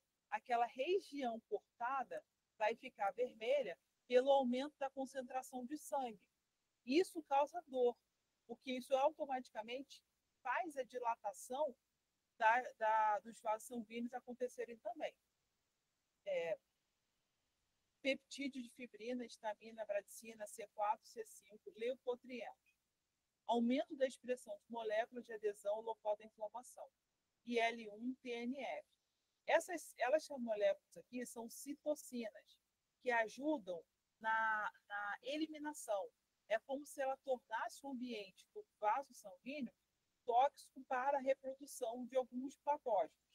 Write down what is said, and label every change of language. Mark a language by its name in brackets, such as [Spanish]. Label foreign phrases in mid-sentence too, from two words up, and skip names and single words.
[Portuguese] Aquela região cortada vai ficar vermelha pelo aumento da concentração de sangue. Isso causa dor, porque isso automaticamente faz a dilatação dos vasos sanguíneos acontecerem também. Peptídeo de fibrina, histamina, bradicina, C4, C5, leucotrienos. Aumento da expressão de moléculas de adesão ao local da inflamação. IL-1, TNF. Essas moléculas aqui são citocinas, que ajudam na eliminação. É como se ela tornasse o ambiente do vaso sanguíneo tóxico para a reprodução de alguns patógenos.